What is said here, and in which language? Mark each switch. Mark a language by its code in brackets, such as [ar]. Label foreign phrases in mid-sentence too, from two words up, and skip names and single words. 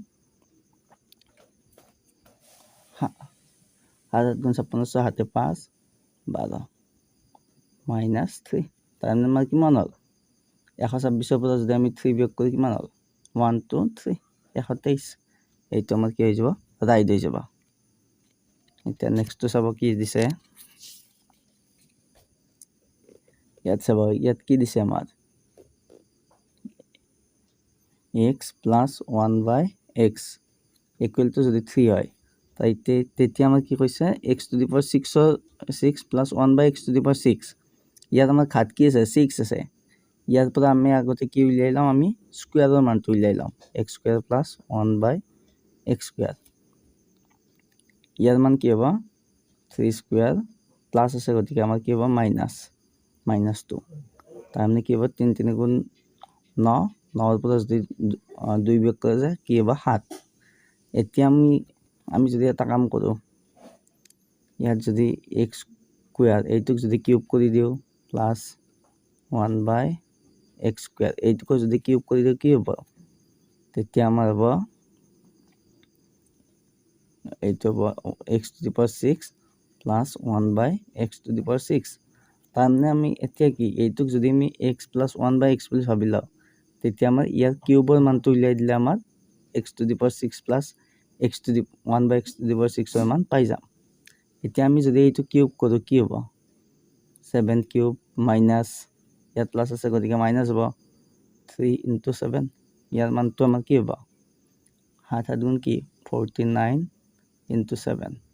[as] গুণ 56 6 হাতে 5 12 minus 3 তাৰমানে আমাৰ কিমান হ'ল 126 পৰা যদি আমি 3 বিয়োগ কৰি কিমান হ'ল 1 2 3 123 এইটো আমাৰ কি হৈ যাব ৰাইট হৈ যাব এতিয়া নেক্সটটো চাব কি দিছে ইয়াত চাব ইয়াত কি দিছে আমাৰ [en] x plus 1 by x equal to [as] যদি 3 হয় তাইতে তেতিয়া আমাৰ কি কৈছে [en] x to the power 6 plus 1 by x to the power 6 [as] ইয়াত আমাৰ ঘাত কি আছে 6 আছে ইয়াৰ পৰা আমি আগতে কি উলিয়াই লম আমি স্কয়াৰৰ মানটো উলিয়াই লম [en] x square plus 1 by x square [as] ইয়াৰ মান কি হ'ব 3 [en] square plus [as] আছে গতিকে আমাৰ কি হ'ব minus 2 তাৰমানে কি হ'ব 3 3 গুণ 9 9 পৰা যদি 2 বিয়োগ কৰা যায় কি হ'ব 7 এতিয়া আমি যদি এটা কাম কৰো ইয়াত যদি [en] x square [as] এইটোক যদি কিউব কৰি দিও [en] plus 1 by x square [as] এইটোক যদি কিউব কৰি দিও কি হ'ব তেতিয়া আমাৰ হ'ব এইটো হ'ব [en] x to the power 6 plus 1 by x to the power 6 [as] তাৰমানে আমি এতিয়া কি এইটোক যদি আমি [en] x plus 1 by x [as] বুলি ভাবি লও তেতিয়া আমাৰ ইয়াৰ কিউবৰ মানটো উলিয়াই দিলে আমাৰ [en] x to the power 6 plus x to the 1 by x to the power 6 [as] ৰ মান পাই যাম এতিয়া আমি যদি এইটো কিউব কৰো কি হ'ব 7 কিউব মাইনাস ইয়াত প্লাস আছে গতিকে মাইনাস হ'ব 3 into 7 ইয়াৰ মানটো আমাৰ কি হ'ব 7 গুণ কি 49 into 7